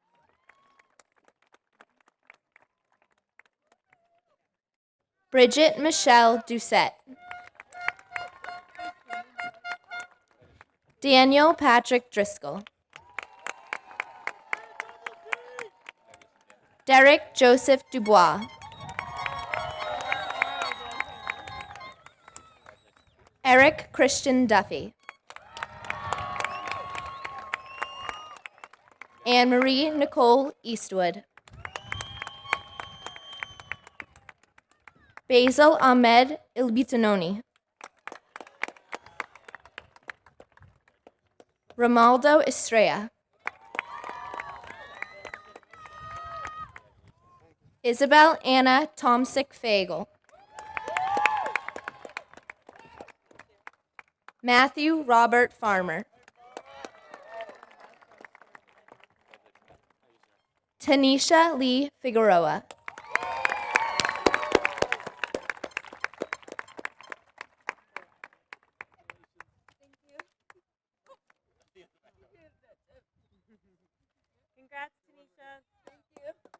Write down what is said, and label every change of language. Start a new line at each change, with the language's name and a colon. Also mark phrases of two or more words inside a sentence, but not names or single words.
English: Bridget Michelle Doucette. Daniel Patrick Driscoll. Derek Joseph Dubois. Eric Christian Duffy. Anne-Marie Nicole Eastwood. Basil Ahmed Ilbitanoni. Romaldo Estrella. Isabel Anna Tomsick Fagel. Matthew Robert Farmer. Tanisha Lee Figueroa. Congrats, Tanisha. Thank you.